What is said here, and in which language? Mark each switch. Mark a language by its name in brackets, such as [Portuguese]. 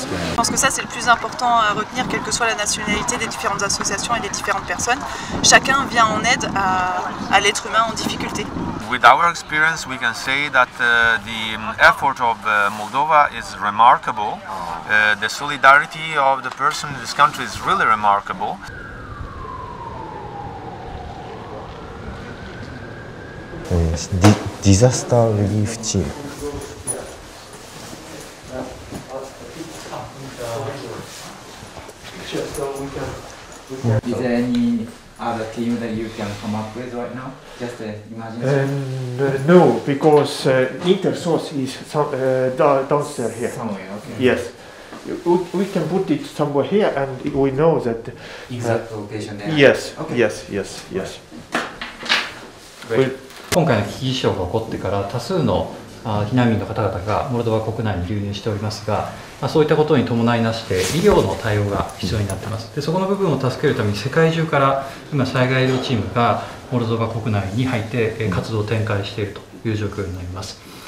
[French] Je pense que ça c'est le plus important à retenir, quelle que soit la nationalité des différentes associations et des différentes personnes. Chacun vient en aide à l'être humain en difficulté. [English] with our experience, we can say that the effort of Moldova is remarkable. The solidarity of the person in this country is really remarkable. Disaster relief team. Is there any other team that you can come up with right now? Just imagine. No, because Intersource is downstairs here. Somewhere, okay. Yes. We can put it somewhere here, and we know that. Exact location there. Yes, okay. yes. [Japanese] 今回の危機事象が起こってから多数の避難民の方々がモルドバ国内に流入しておりますが、そういったことに伴いなして医療の対応が必要になっています。でそこの部分を助けるために世界中から今災害医療チームがモルドバ国内に入って活動を展開しているという状況になります。